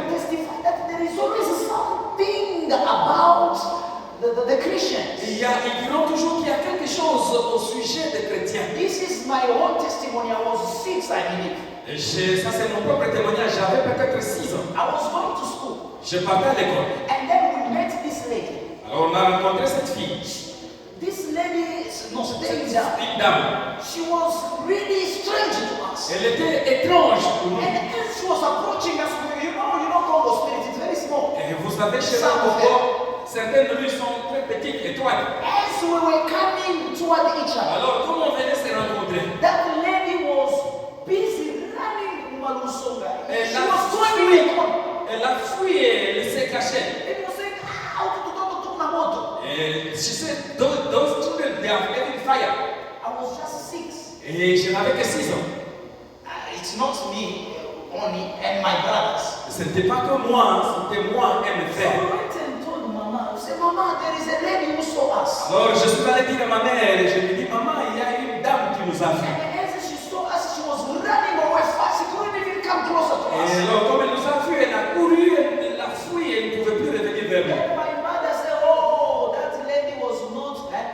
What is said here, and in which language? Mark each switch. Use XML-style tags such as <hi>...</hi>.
<en>will testify that there is always something about the Christians.</en> <fr>ils diront toujours qu'il y a quelque chose au sujet des chrétiens.</fr> <en>This is my own testimony. I was 6, I believe.</en> <fr>Ça, c'est mon propre témoignage. J'avais peut-être 6 ans.</fr> <en>I was going to school.</en> <fr>Je partais à l'école.</fr> <en>And then we met this lady.</en> <fr>Alors, on a rencontré cette fille.</fr> <en>This lady, no,</en> <fr>Cette dame.</fr> <en>she was really strange to us.</en> <fr>Elle était étrange pour nous.</fr> <en>And as she was approaching us, you know Congo Spirit, it's very small.</en> <fr>Et vous savez, chez nous, certaines rues sont très petites, étroites.</fr> <en>As we were coming toward each other,</en> <fr>Alors, comme on venait se rencontrer,</fr> <en>that lady was busy running Malusonga. And She that's was going in a corner.</en> <fr>elle a fui et elle s'est cachée.</fr> <en>And was saying, ah, moto. And she said, those children, they are getting fire. I was just 6.</en> <fr>Et je n'avais que 6 ans.</fr> <en>It's not me only and my brothers.</en> <fr>Ce n'était pas que moi, c'était moi et mes</fr> <en>So</en> <fr>frères.</fr> <en>we went and told Mama, we said, Mama, there is a lady who saw us.</en> <fr>Alors, je suis allé dire à ma mère, et je lui dis, maman, il y a une dame qui nous a vu.</fr> <en>And as she saw us, she was running away fast. She couldn't even come closer to</en> <fr>Et</fr> <en>us.</en> <fr>alors, comme elle nous a vu, elle a couru, elle a fui, elle ne pouvait plus revenir vers nous.</fr> <en>Then my mother said, oh, that lady was not.</en>